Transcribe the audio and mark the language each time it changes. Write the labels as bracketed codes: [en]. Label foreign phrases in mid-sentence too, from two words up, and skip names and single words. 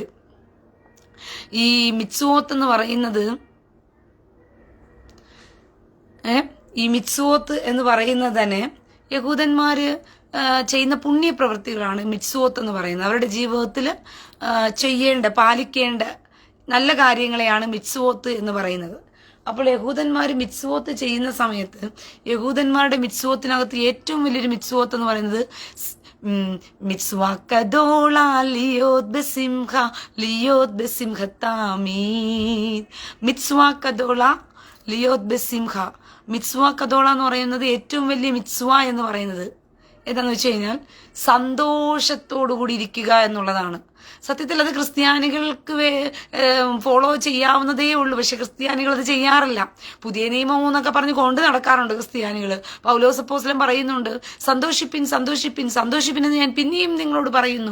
[ml] ഈ മിത്സുവോത്ത് എന്ന് പറയുന്നത് തന്നെ യഹൂദന്മാര് ചെയ്യുന്ന പുണ്യപ്രവൃത്തികളാണ് മിത്സുവോത്ത് എന്ന് പറയുന്നത്. അവരുടെ ജീവിതത്തിൽ പാലിക്കേണ്ട നല്ല കാര്യങ്ങളെയാണ് മിത്സുവോത്ത് എന്ന് പറയുന്നത്. അപ്പോൾ യഹൂദന്മാർ മിത്സുവോത്ത് ചെയ്യുന്ന സമയത്ത് യഹൂദന്മാരുടെ മിത്സുവോത്തിനകത്ത് ഏറ്റവും വലിയൊരു മിത്സുവോത്ത് എന്ന് പറയുന്നത് [he] מצווה גדולה להיות בשמחה, להיות בשמחה תמיד. מצווה גדולה להיות בשמחה. מצווה גדולה [ml] എന്ന് പറയുന്നത് ഏറ്റവും വലിയ മിത്സ്വ എന്ന് പറയുന്നത് ഏതാന്ന് വെച്ച് കഴിഞ്ഞാൽ സന്തോഷത്തോടുകൂടി ഇരിക്കുക എന്നുള്ളതാണ്. സത്യത്തിൽ അത് ക്രിസ്ത്യാനികൾക്ക് ഫോളോ ചെയ്യാവുന്നതേ ഉള്ളൂ. പക്ഷെ ക്രിസ്ത്യാനികൾ അത് ചെയ്യാറില്ല. പുതിയ നിയമം എന്നൊക്കെ പറഞ്ഞ് കൊണ്ട് നടക്കാറുണ്ട് ക്രിസ്ത്യാനികൾ. പൗലോസ് അപ്പോസ്തലൻ പറയുന്നുണ്ട്, സന്തോഷിപ്പിൻ സന്തോഷിപ്പിൻ സന്തോഷിപ്പിൻ എന്ന് ഞാൻ പിന്നെയും നിങ്ങളോട് പറയുന്നു.